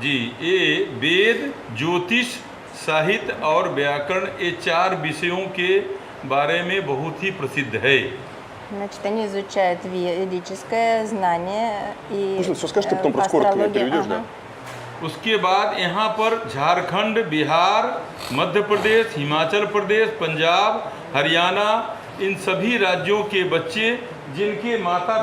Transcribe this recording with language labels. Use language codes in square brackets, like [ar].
[hi] जी, ये वेद, ज्योतिष, साहित्य और व्याकरण, ये 4 विषयों के बारे में बहुत ही प्रसिद्ध है। [ru] Значит, они изучают ведическое знание и Можно все скажешь, ты потом просто коротко мне переведешь, да? [hi] उसके बाद यहाँ पर झारखंड, बिहार, मध्य प्रदेश, हिमाचल प्रदेश, पंजाब, हरियाणा, इन सभी राज्यों के बच्चे जिनके माता